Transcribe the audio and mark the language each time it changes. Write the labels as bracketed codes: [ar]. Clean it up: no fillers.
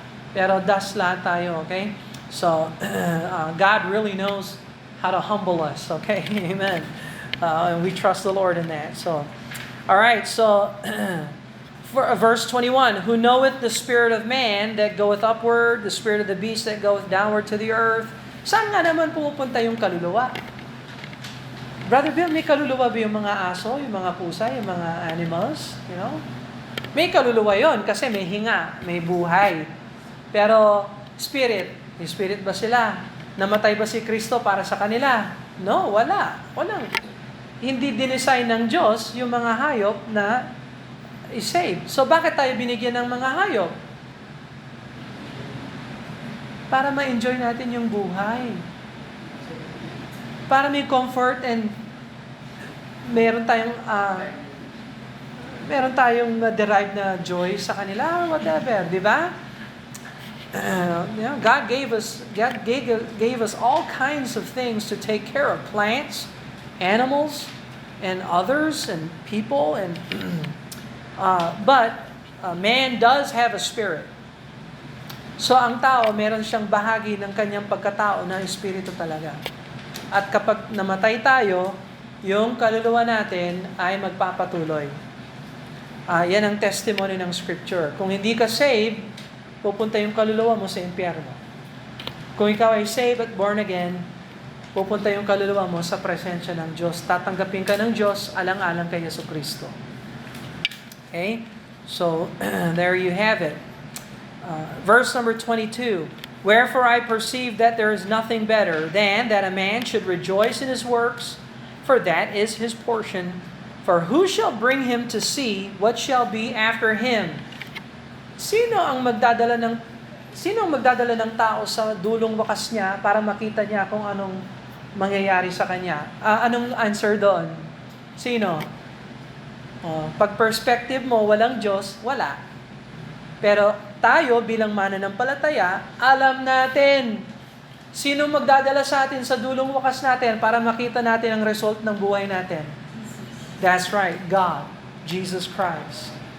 [tl] Pero dust lahat tayo, [en] okay? So God really knows how to humble us, okay? Amen. And we trust the Lord in that. So, all right. So, for verse 21, who knoweth the spirit of man that goeth upward, the spirit of the beast that goeth downward to the earth. [tl] Saan nga naman pumupunta yung kaluluwa? Brother Bill, may kaluluwa ba yung mga aso, yung mga pusa, yung mga animals? [en] You know? [tl] May kaluluwa yon kasi may hinga, may buhay. Pero spirit, may spirit ba sila? Namatay ba si Kristo para sa kanila? No, wala. Walang. Hindi dinesign ng Diyos yung mga hayop na is-saved. So bakit tayo binigyan ng mga hayop? Para ma-enjoy natin yung buhay. Para may [en] comfort and [tl] meron tayong derived na joy sa kanila, whatever, di ba? [en] God gave us all kinds of things to take care of, plants, animals, and others, and people, and but man does have a spirit. [tl] So ang tao, meron siyang bahagi ng kanyang pagkatao na espiritu talaga. At kapag namatay tayo, yung kaluluwa natin ay magpapatuloy. Yan ang testimony ng Scripture. Kung hindi ka saved, pupunta yung kaluluwa mo sa impyerno. Kung ikaw ay saved at born again, pupunta yung kaluluwa mo sa presensya ng Diyos. Tatanggapin ka ng Diyos, alang-alang kay Jesucristo. [en] Okay? So, there you have it. Verse number 22, wherefore I perceive that there is nothing better than that a man should rejoice in his works, for that is his portion. For who shall bring him to see what shall be after him? [tl] Sino ang magdadala ng tao sa dulong wakas niya para makita niya kung anong mangyayari sa kanya? Anong answer doon? Sino? Pag perspective mo, walang Diyos, wala. Pero tayo bilang mananampalataya, alam natin sino magdadala sa atin sa dulong wakas natin para makita natin ang result ng buhay natin. [en] That's right, God, Jesus Christ.